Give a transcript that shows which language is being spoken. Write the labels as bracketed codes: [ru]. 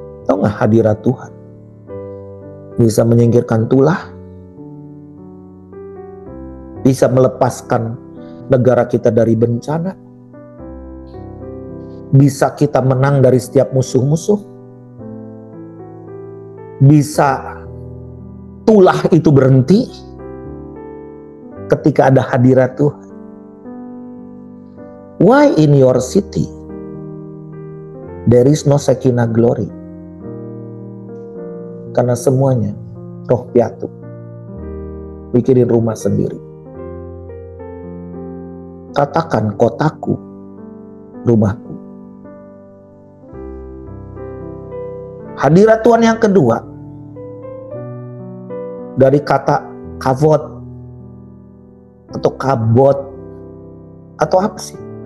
[id] Tahu nggak hadirat Tuhan bisa menyingkirkan tulah, bisa melepaskan negara kita dari bencana, bisa kita menang dari setiap musuh-musuh, bisa tulah itu berhenti ketika ada hadirat Tuhan. [en] Why in your city there is no Shekinah glory? [id] Karena semuanya roh piatu, mikirin rumah sendiri. Katakan kotaku, rumahku. Hadirat Tuhan yang kedua dari kata kavod atau kabot atau apa sih?